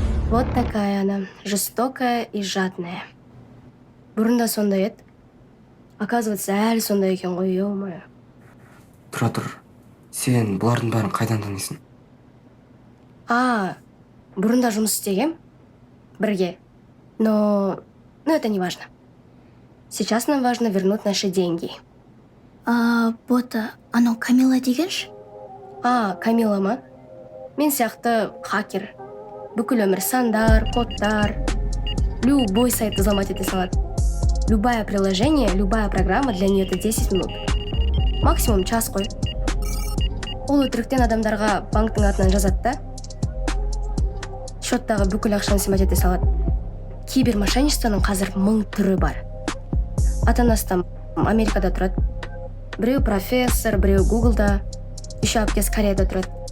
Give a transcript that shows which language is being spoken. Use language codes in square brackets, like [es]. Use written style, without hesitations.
[ru] Вот такая она, жестокая и жадная. [kk] Бұрында сондай еді. Оказывается, әлі сондай екен ғой, ё-моё. Тұра, сен бұлардың бәрін қайдан танисың? Бұрында жұмыс істегем бірге. [ru] Но это не важно. Сейчас нам важно вернуть наши деньги. [kk] Бота, анау Камила дегенші? Камила ма? Мен сияқты хакер. Бүкіл өмір сандар, кодтар. [ru] Любой сайт взломать [kk] ете салады. [ru] Любое приложение, любая программа для нее это 10 минут. Максимум час қой. [kk] Ол өтіріктен адамдарға банктың атынан жазады да. Счеттағы бүкіл ақшаны сымат ете салады. Кибермошенничествоның қазір 1000 түрі бар. Ата-анасы там Америкада тұрады. Біреу профессор, біреу Гуглда, еще әпкесі Кореяда тұрады.